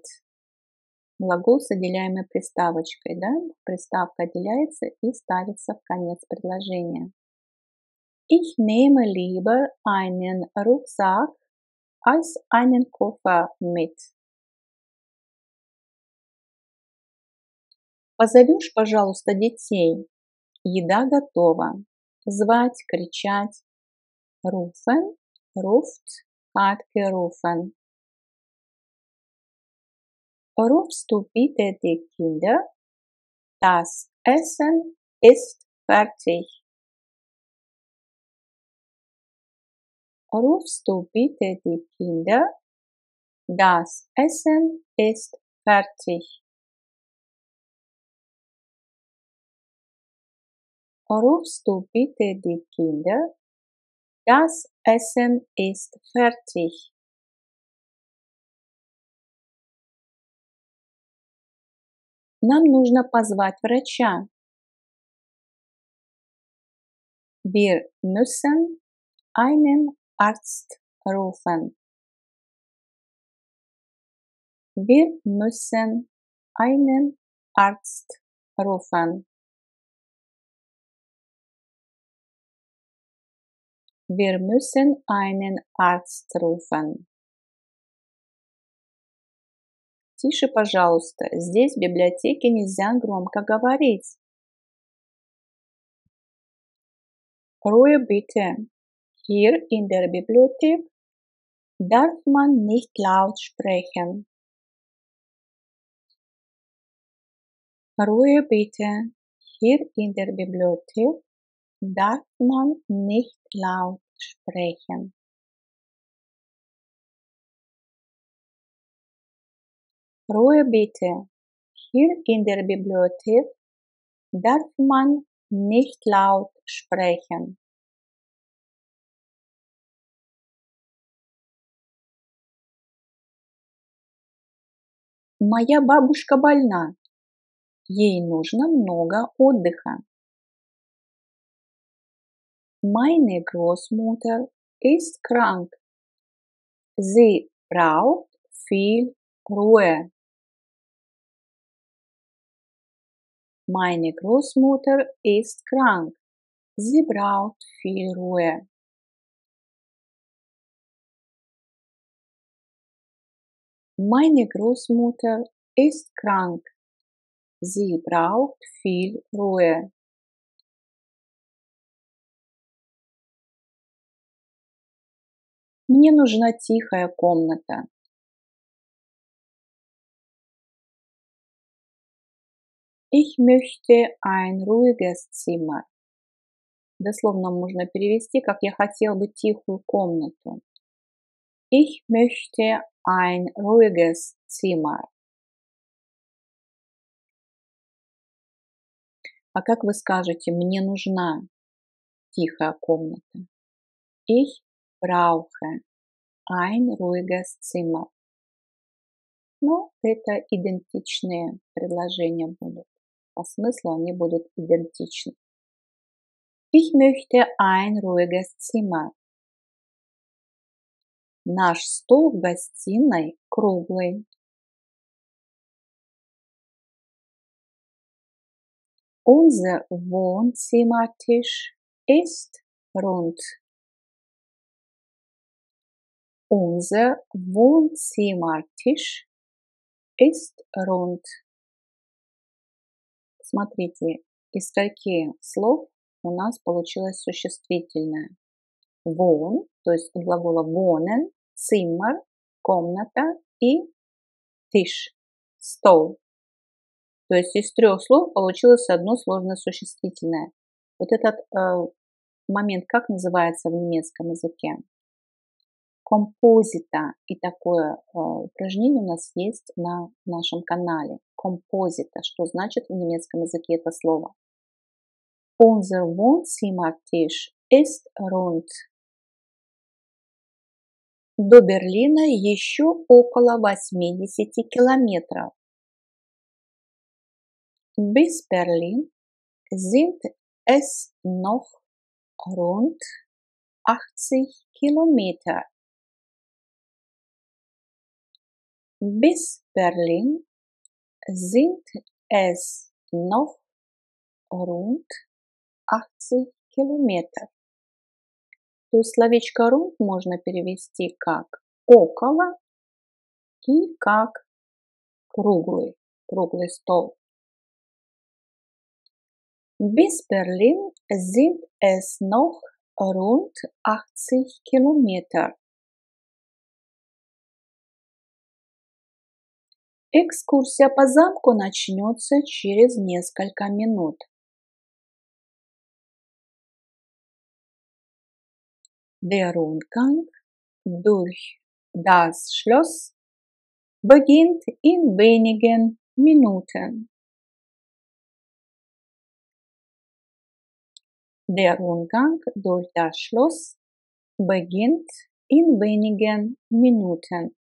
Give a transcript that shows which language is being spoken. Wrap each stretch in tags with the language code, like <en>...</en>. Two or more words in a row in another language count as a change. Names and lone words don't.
<ru>Глагол с отделяемой приставочкой, да? Приставка отделяется и ставится в конец предложения.</ru> <de>Ich nehme lieber einen Rucksack als einen Koffer mit.</de> <ru>Позовешь, пожалуйста, детей. Еда готова. Звать, кричать.</ru> <de>Rufen, ruft, hat gerufen. Rufst du bitte die Kinder? Das Essen ist fertig. Rufst du bitte die Kinder? Das Essen ist fertig. Rufst du bitte die Kinder? Das Essen ist fertig.</de> <ru>Нам нужно позвать врача.</ru> <de>Wir müssen einen Arzt rufen. Wir müssen einen Arzt rufen. Wir müssen einen Arzt rufen.</de> <ru>Тише, пожалуйста. Здесь в библиотеке нельзя громко говорить.</ru> <de>Ruhe bitte. Hier in der Bibliothek darf man nicht laut sprechen. Ruhe bitte. Hier in der Bibliothek darf man nicht laut sprechen. Ruhe bitte. Hier in der Bibliothek darf man nicht laut sprechen.</de> <ru>Моя бабушка больна. Ей нужно много отдыха.</ru> <de>Meine Großmutter ist krank. Sie braucht viel Ruhe. Meine Großmutter ist krank. Sie braucht viel Ruhe. Meine Großmutter ist krank. Sie braucht viel Ruhe.</de> <ru>Мне нужна тихая комната.</ru> <de>Ich möchte ein ruhiges Zimmer.</de> <ru>Дословно можно перевести, как я хотел бы тихую комнату.</ru> <de>Ich möchte ein ruhiges Zimmer.</de> <ru>А как вы скажете, мне нужна тихая комната?</ru> <de>Ich brauche ein ruhiges Zimmer.</de> <ru>Но это идентичные предложения будут. По смыслу они будут идентичны.</ru> <de>Ich möchte ein ruhiges Zimmer.</de> <ru>Наш стол в гостиной круглый.</ru> <de>Unser Wohnzimmertisch ist rund. Unser Wohnzimmertisch ist rund.</de> <ru>Смотрите, из скольких слов у нас получилось существительное. Wohn, то есть от глагола wohnen, Zimmer, комната и Tisch, стол. То есть из 3 слов получилось одно сложное существительное. Вот этот момент как называется в немецком языке? Композита. И такое упражнение у нас есть на нашем канале. Композита. Что значит в немецком языке это слово?</ru> <de>Unser Wohnzimmertisch ist rund.</de> <ru>До Берлина еще около 80 километров.</ru> <de>Bis Berlin sind es noch rund 80 Kilometer. Bis Berlin sind es noch rund 80 Kilometer.</de> <ru>То есть словечко rund можно перевести как около и как круглый стол.</ru> <de>Bis Berlin sind es noch rund 80 Kilometer.</de> <ru>Экскурсия по замку начнется через несколько минут.</ru> <de>Der Rundgang durch das Schloss beginnt in wenigen Minuten. Der Rundgang durch das Schloss beginnt in wenigen Minuten.</de>